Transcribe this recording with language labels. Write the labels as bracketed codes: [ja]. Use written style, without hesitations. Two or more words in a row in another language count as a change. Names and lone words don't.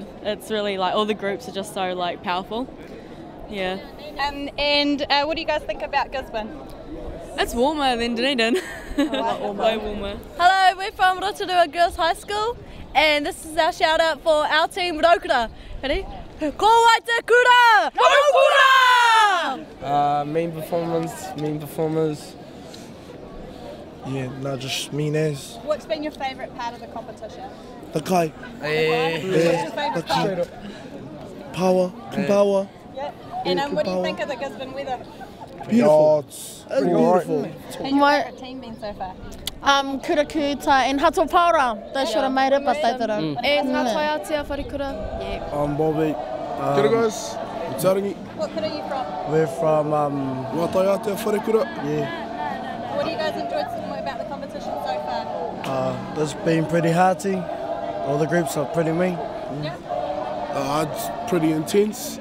[en] It's really like all the groups are just so like powerful. Yeah. And what do you guys think about Gisborne? It's warmer than Dunedin. Way warmer. Hello, we're from Rotorua Girls High School, and this is our shout out for our team Raukura. [mi] Ready? Ko wai te kura! Raukura! [en] Mean performers. Yeah, no, just mean as. What's been your favourite part of the competition? The kai. What's your favourite part? Power. Power. Yeah. And what do you think of the Gisborne weather? Beautiful. It's beautiful. And your favourite team been so far? Kura Kuta and Hatopaura. They should have made it, but they didn't. And ngā tai Aotea Wharikura. Yeah. I'm Bobby. [mi] Kia ora [en] guys, I'm Tarangi. What kura are you from? We're from Ngā tai Aotea Wharikura. yeah. What do you guys enjoyed about the competition so far? It's been pretty hearty. All the groups are pretty mean. It's pretty intense.